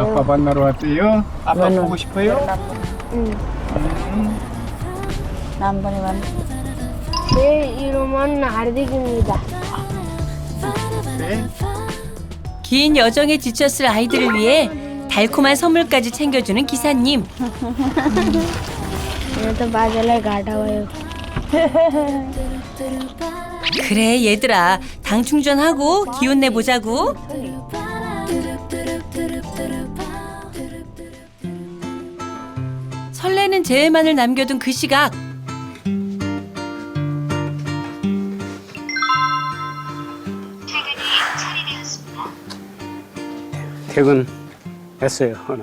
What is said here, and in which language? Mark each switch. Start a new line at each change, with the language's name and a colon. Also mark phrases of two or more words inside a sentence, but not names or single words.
Korean: 아빠 만나러 왔어요. 아빠 보고 싶어요? 남번에 만 제 이름은 하르딕입니다. 긴 여정에 지쳤을 아이들을 위해 달콤한 선물까지 챙겨주는 기사님.
Nepali: यहाँ त बाजेलाई घाटा भयो.
Korean: 그래 얘들아, 당 충전하고 기운 내보자고. 설레는 재회만을 남겨둔 그 시각. 퇴근했어요 오늘.